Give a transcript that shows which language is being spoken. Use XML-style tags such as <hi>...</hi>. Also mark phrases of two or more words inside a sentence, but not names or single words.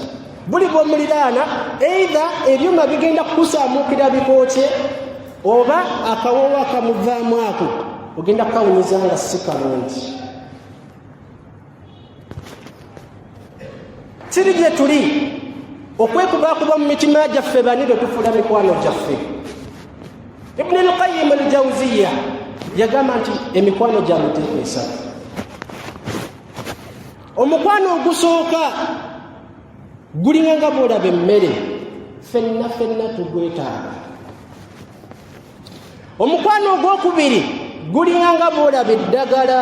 <lg>Buli bw'omuliraana eitha ebyuma bigenda kukusaamuukira bikookye, oba akawoowo akamuvaamu ako ogenda kukawunyiza nga si kalungi. tuli gye tuli okwekubakuba mu mitima gyaffe bani bwe tufuula mikwano gyaffe. Ibn al-Qayyim al-Jawziyya yagamba nti emikwano gya miteeko esatu. Omukwano ogusooka gulinga nga bw'olaba emmere, ffenna tugwetaaga. Omukwano ogwokubiri gulinga nga bw'olaba eddagala.</lg>